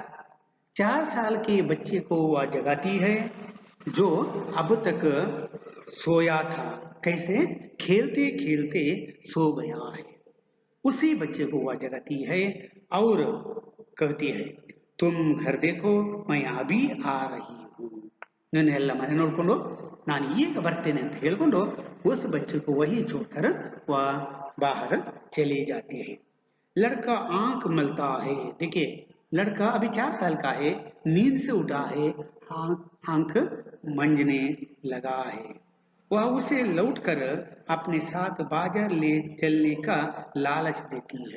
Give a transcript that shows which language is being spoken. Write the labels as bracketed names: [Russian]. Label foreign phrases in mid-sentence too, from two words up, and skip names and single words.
[Hindi] 4 साल के बच्चे को वह जगाती है जो अब तक सोया था। कैसे, खेलते खेलते सो गया है। उसी बच्चे को वह जगाती है और कहती है तुम घर देखो मैं अभी आ रही हूँ। [Kannada] ನನ್ನೆಲ್ಲ ಮನೆ ನೋಡ್ಕೊಂಡು ನಾನು ಈಗ ಬರ್ತೇನೆ ಅಂತ ಹೇಳ್ಕೊಂಡು [Hindi] उस बच्चे को वही छोड़कर वह बाहर चली जाती है। लड़का आंख मलता है। देखिए लड़का अभी 4 साल का है, नींद से उठा है, आंख मंजने लगा है। वह उसे लौटकर अपने साथ बाजार ले चलने का लालच देती है।